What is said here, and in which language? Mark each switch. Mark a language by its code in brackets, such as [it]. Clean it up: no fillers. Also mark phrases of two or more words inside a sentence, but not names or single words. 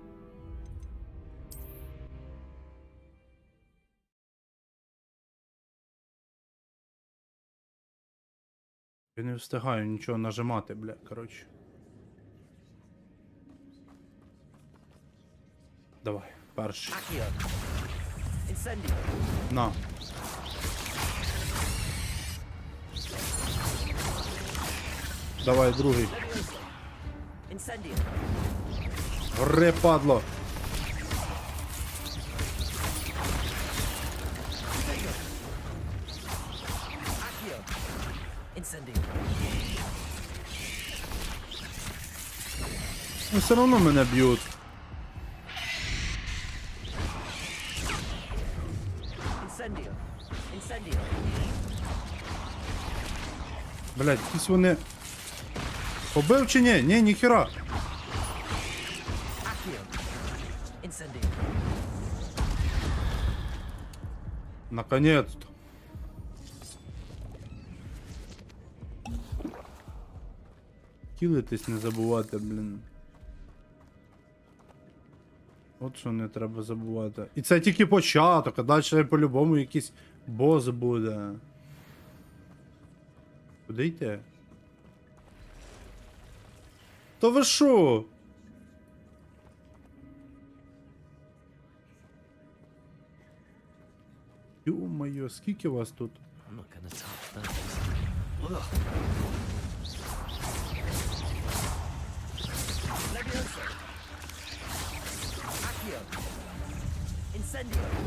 [uk] Я не встигаю нічого нажимати, бля, коротше. Давай. перший. [la] Accio. Incendio. [uk] На. Давай, другий. Incendio. Гори, падло. Accio. Incendio. Ну, все одно мене б'ють. Incendio. Incendio. Блядь, якісь вони... Побив чи ні? Ні, ніхера. [la] Accio. Incendio. [uk] Наконец-то. Кілитись не забувати, блін. От що не треба забувати. І це тільки початок, а далі по-любому якийсь бос буде. Куди йти? То ви шо? Ё-моё, скільки вас тут? [en] I'm not gonna touch those. Ugh. [uk] Levioso. [la] Accio. Incendio.